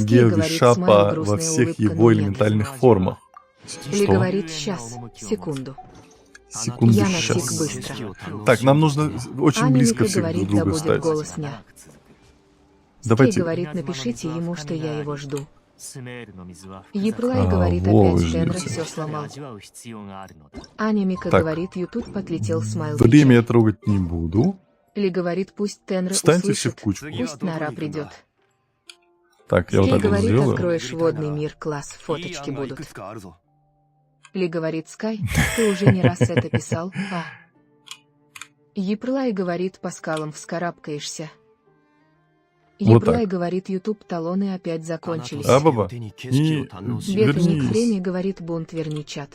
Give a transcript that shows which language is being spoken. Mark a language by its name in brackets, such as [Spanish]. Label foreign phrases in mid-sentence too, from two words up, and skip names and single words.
[Russian] Геовишапа смайл, во грустная всех улыбка, его но нет. элементальных формах. Ли Что? говорит, сейчас, секунду. Секунду, Я сейчас. настиг быстро. Так, нам нужно очень близко Анимика всех говорит, друг да друга будет стать. голос дня. Давайте. Скей говорит, напишите ему, что я его жду. [Japanese] スメールの水は [Russian] Еплай А, говорит, во, опять вы Тенра ждете. все сломал. [Japanese] 味わう必要があるのだ [Russian] Анимика Так. говорит, Ютуб подлетел смайл. Время я печаль. трогать не буду. Ли говорит, пусть Тенра Встаньте все в услышит. кучку. Пусть Нара придет. Так, я вот Скей так вот говорит, сделаю. откроешь водный мир, класс, [Japanese] いい [Russian] фоточки [Japanese] 案がい [Russian] будут. [Japanese] くつかあるぞ [Russian] Ли говорит, Скай, ты уже не раз это писал, а? Еплай говорит, по скалам вскарабкаешься. Вот Еплай так. говорит, Ютуб талоны опять закончились. А, баба, не Бета Ник вернись. Фреми говорит, бунт верни чат.